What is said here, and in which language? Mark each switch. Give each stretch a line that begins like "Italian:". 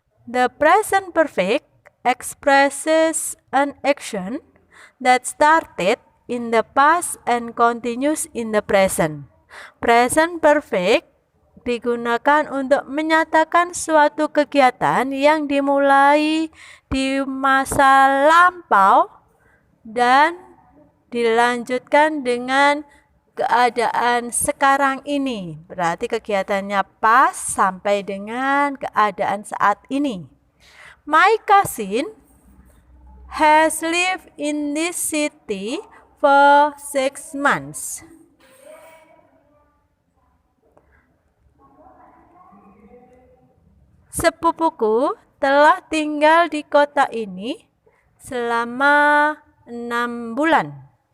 English: The present perfect expresses an action that started in the past and continues in the present.
Indonesian: Present perfect digunakan untuk menyatakan suatu kegiatan yang dimulai di masa lampau dan dilanjutkan dengan keadaan sekarang ini. Berarti kegiatannya pas sampai dengan keadaan saat ini.
English: My cousin has lived in this city for 6 months.
Indonesian: Sepupuku telah tinggal di kota ini selama 6 bulan.